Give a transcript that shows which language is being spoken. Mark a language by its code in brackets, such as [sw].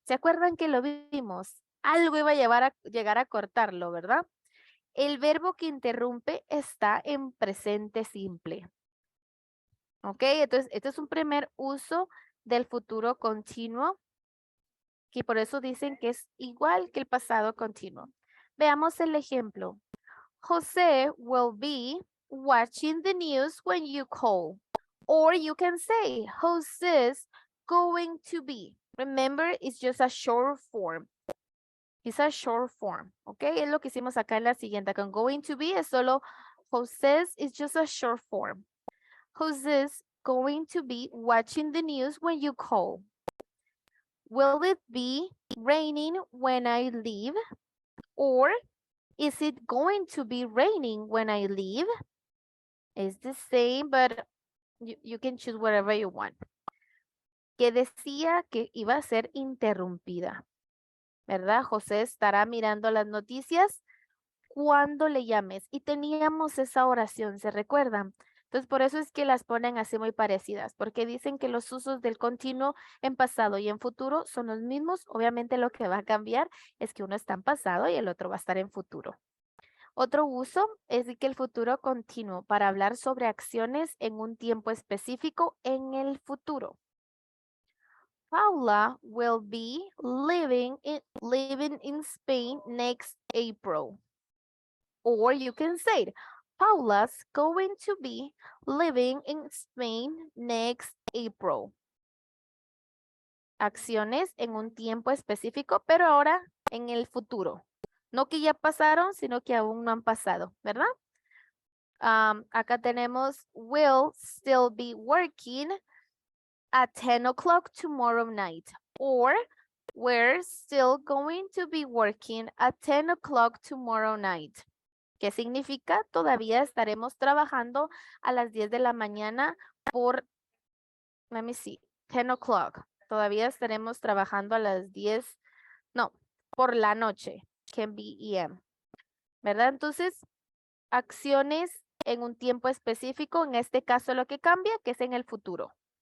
[es] ¿Se acuerdan que lo vimos? Algo iba a llegar a cortarlo, ¿verdad? El verbo que interrumpe está en presente simple. ¿Ok? Entonces, este es un primer uso del futuro continuo, que por eso dicen que es igual que el pasado continuo. Veamos el ejemplo. [en] Jose will be watching the news when you call. Or you can say, Jose's going to be. Remember, it's just a short form. It's a short form, ¿ok? [es] Es lo que hicimos acá en la siguiente. [en] Con going to be es solo Jose's is just a short form. Jose's going to be watching the news when you call. Will it be raining when I leave? Or is it going to be raining when I leave? It's the same, but you can choose whatever you want. [es] Que decía que iba a ser interrumpida. ¿Verdad? José estará mirando las noticias cuando le llames. Y teníamos esa oración, ¿se recuerdan? Entonces, por eso es que las ponen así muy parecidas, porque dicen que los usos del continuo en pasado y en futuro son los mismos. Obviamente lo que va a cambiar es que uno está en pasado y el otro va a estar en futuro. Otro uso es que el futuro continuo para hablar sobre acciones en un tiempo específico en el futuro. [en] Paula will be living in Spain next April. Or you can say it, Paula's going to be living in Spain next April. [es] Acciones en un tiempo específico, pero ahora en el futuro. No que ya pasaron, sino que aún no han pasado, ¿verdad? [en] Acá tenemos will still be working at 10 o'clock tomorrow night. Or we're still going to be working at 10 o'clock tomorrow night. [es] ¿Qué significa? Todavía estaremos trabajando a las 10 de la mañana por, let me see, 10 o'clock. Todavía estaremos trabajando a las 10, no, por la noche, can be EM. ¿verdad? Entonces, acciones en un tiempo específico, en este caso lo que cambia, que es en el futuro.